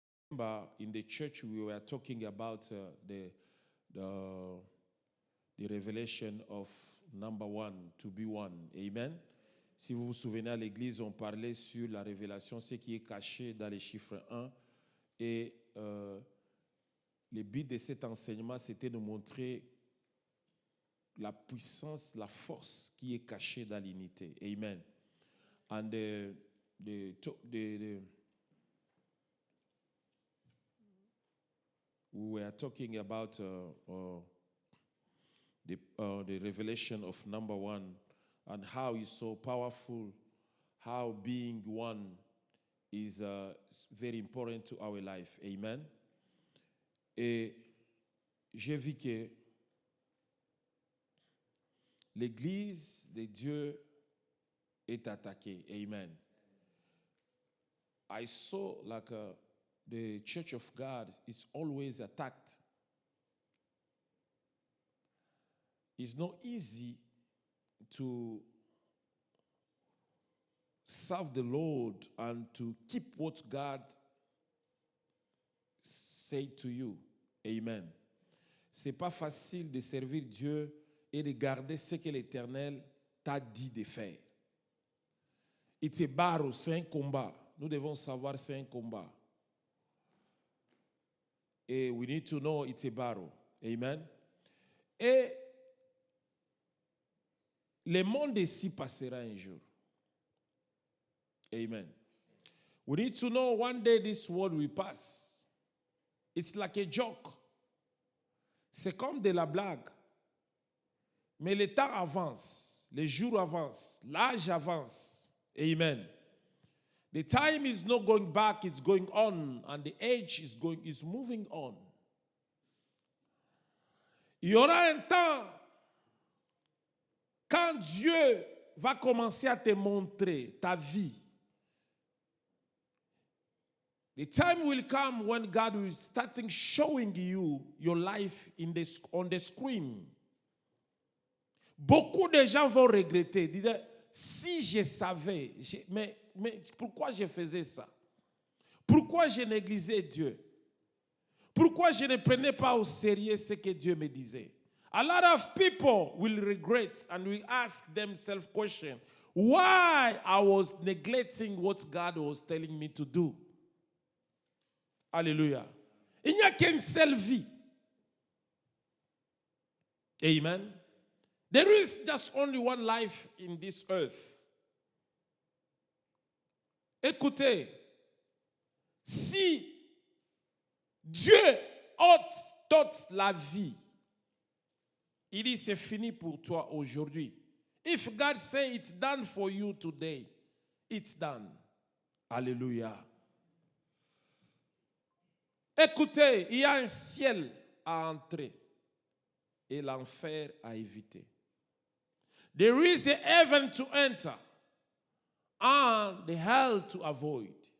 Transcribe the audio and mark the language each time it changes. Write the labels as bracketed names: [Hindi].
[English] remember in the church we were talking about the revelation of number one, to be one. Amen. [French] Si vous vous souvenez, à l'église, on parlait sur la révélation, ce qui est caché dans les chiffres 1. Et le but de cet enseignement, c'était de montrer la puissance, la force qui est cachée dans l'unité. Amen. [English] And we were talking about the revelation of number one and how it's so powerful, how being one is very important to our life. Amen. [French] Et j'ai vu que l'Église de Dieu est attaquée. Amen. [English] I saw like the Church of God is always attacked. It's not easy to serve the Lord and to keep what God said to you. Amen. [French] C'est pas facile de servir Dieu et de garder ce que l'Éternel t'a dit de faire. [English] It's a battle, [French] c'est un combat. Nous devons savoir c'est un combat. [English] Et we need to know it's a battle. Amen. [French] Et le monde ici passera un jour. Amen. [English] We need to know one day this world will pass. It's like a joke. [French] C'est comme de la blague. Mais le temps avance, les jours avancent, l'âge avance. Amen. [English] The time is not going back, it's going on, and the age is moving on. [French] Il y aura un temps quand Dieu va commencer à te montrer ta vie. [English] The time will come when God will start showing you your life on the screen. [French] Beaucoup de gens vont regretter, disaient, si je savais, mais pourquoi je faisais ça? Pourquoi je négligeais Dieu? Pourquoi je ne prenais pas au sérieux ce que Dieu me disait? [English] A lot of people will regret and will ask themselves questions. Why I was neglecting what God was telling me to do? Alléluia. [French] Il n'y a qu'une seule vie. [English] Amen. There is just only one life in this earth. [French] Écoutez, si Dieu ôte la vie, il dit c'est fini pour toi aujourd'hui. [English] If God say it's done for you today, it's done. Alléluia. [French] Écoutez, il y a un ciel à entrer et l'enfer à éviter. [English] There is a heaven to enter and the hell to avoid.